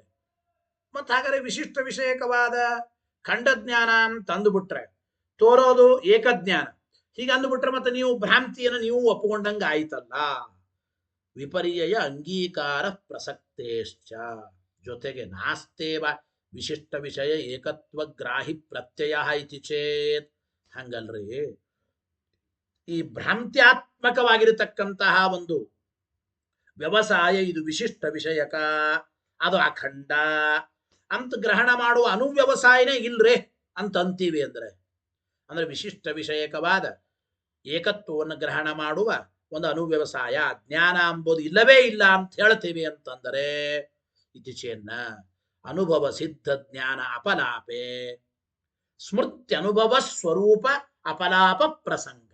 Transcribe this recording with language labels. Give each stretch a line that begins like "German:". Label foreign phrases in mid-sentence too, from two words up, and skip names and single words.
Kannada: ಮತ್ತು ಹಾಗಾದ್ರೆ ವಿಶಿಷ್ಟ ವಿಷಯಕವಾದ ಖಂಡ ಜ್ಞಾನ ಅಂತ ಅಂದುಬಿಟ್ರೆ ತೋರೋದು ಏಕಜ್ಞಾನ. ಹೀಗೆ ಅಂದುಬಿಟ್ರೆ ಮತ್ತೆ ನೀವು ಭ್ರಾಂತಿಯನ್ನು ನೀವು ಒಪ್ಪಿಕೊಂಡಂಗೆ ಆಯ್ತಲ್ಲ.
Sanskrit: ವಿಪರ್ಯಯ ಅಂಗೀಕಾರ ಪ್ರಸಕ್ತೇಶ್ಚ. ಜೊತೆಗೆ ನಾಸ್ತೇವ ವಿಶಿಷ್ಟ ವಿಷಯ ಏಕತ್ವ ಗ್ರಾಹಿ ಪ್ರತ್ಯಯ ಇತಿ ಚೇತ್.
Kannada: ಹಂಗಲ್ರಿ, ಈ ಭ್ರಾಂತ್ಯಾತ್ಮಕವಾಗಿರತಕ್ಕಂತಹ ಒಂದು ವ್ಯವಸಾಯ ಇದು ವಿಶಿಷ್ಟ ವಿಷಯಕ, ಅದು ಅಖಂಡ ಅಂತ ಗ್ರಹಣ ಮಾಡುವ ಅನುವ್ಯವಸಾಯನೇ ಇಲ್ರೇ ಅಂತ ಅಂತೀವಿ. ಅಂದ್ರೆ ವಿಶಿಷ್ಟ ವಿಷಯಕವಾದ ಏಕತ್ವವನ್ನು ಗ್ರಹಣ ಮಾಡುವ ಒಂದು ಅನುವ್ಯವಸಾಯ ಜ್ಞಾನ ಎಂಬುದು ಇಲ್ಲವೇ ಇಲ್ಲ ಅಂತ ಹೇಳ್ತೀವಿ ಅಂತಂದರೆ
Sanskrit: ಇತಿಚೇನ್ನ ಅನುಭವ ಸಿದ್ಧ ಜ್ಞಾನ ಅಪಲಾಪೆ ಸ್ಮೃತ್ಯ ಅನುಭವ ಸ್ವರೂಪ ಅಪಲಾಪ ಪ್ರಸಂಗ.